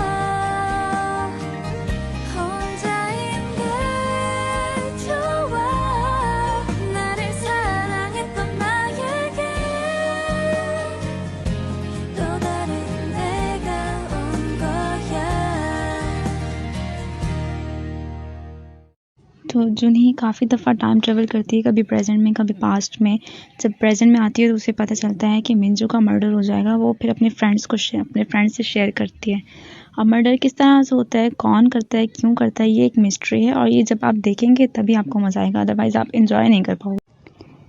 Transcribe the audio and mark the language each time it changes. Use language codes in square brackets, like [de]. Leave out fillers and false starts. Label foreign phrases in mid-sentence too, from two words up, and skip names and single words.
[ko] 혼자인 게 좋아 나를 사랑했던 나에게 또 다른 내가 온 거야 [hi] तो जुनी काफ़ी दफ़ा [en] time travel [hi] करती है, कभी प्रेजेंट में कभी पास्ट में। जब प्रेजेंट में आती है तो उसे पता चलता है कि मिंजू का मर्डर हो जाएगा। वो फिर अपने फ्रेंड्स से शेयर करती है। अब मर्डर किस तरह से होता है, कौन करता है, क्यों करता है, ये एक मिस्ट्री है, और ये जब आप देखेंगे तभी आपको मज़ा आएगा, अदरवाइज़ आप इंजॉय नहीं कर पाओगे।